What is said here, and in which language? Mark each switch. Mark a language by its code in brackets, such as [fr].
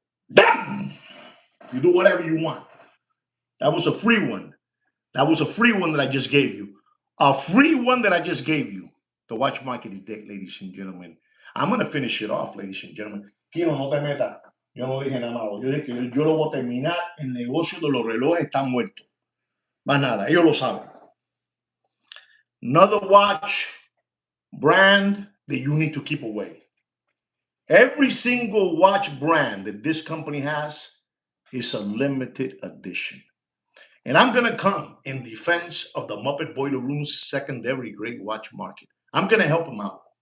[en] Bam! You do whatever you want. That was a free one. That was a free one that I just gave you. A free one that I just gave you. The watch market is dead, ladies and gentlemen. I'm going to finish it off, ladies and gentlemen. [es] Kino, no te metas. Yo no dije nada malo. Yo dije que yo lo voy a terminar. El negocio de los relojes está muerto. Más nada. Ellos lo saben. [en] Another watch brand that you need to keep away. Every single watch brand that this company has is a limited edition. And I'm going to come in defense of the Muppet Boiler Room's secondary grade watch market. I'm going to help them out.